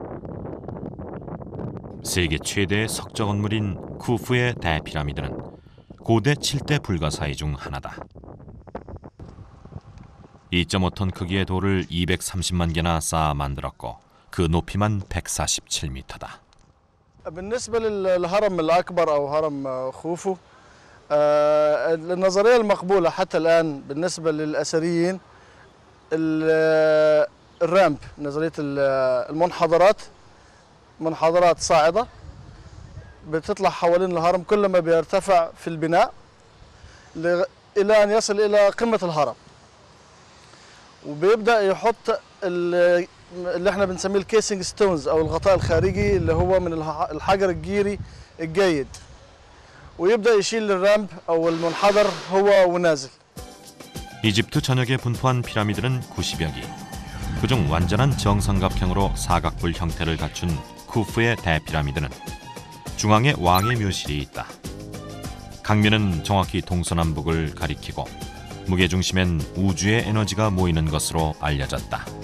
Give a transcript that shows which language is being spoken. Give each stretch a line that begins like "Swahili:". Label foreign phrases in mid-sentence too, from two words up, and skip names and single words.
Korean: 세계 최대의 석적 건물인 쿠프의 대피라미드는 고대 7대 불가사의 중 하나다. 2.5톤 크기의 돌을 230만 개나 쌓아 만들었고 그 높이만 147m다.
Arabic: بالنسبة للهرم الأكبر أو هرم خوفو النظرية المقبولة حتى الآن بالنسبة للأثريين الرامب، نظرية المنحدرات، منحدرات صاعدة بتطلع حوالين الهرم كلما بيرتفع في البناء إلى أن يصل إلى قمة الهرم، وبيبدأ يحط اللي احنا بنسميه
English: casing stones
Arabic: أو الغطاء الخارجي اللي هو من الحجر الجيري الجيد، ويبدأ يشيل الرامب أو المنحدر هو ونازل.
Korean: 이집트 전역에 분포한 피라미드는 90여 기. 그중 완전한 정삼각형으로 사각뿔 형태를 갖춘 쿠프의 대피라미드는 중앙에 왕의 묘실이 있다. 강면은 정확히 동서남북을 가리키고 무게중심엔 우주의 에너지가 모이는 것으로 알려졌다.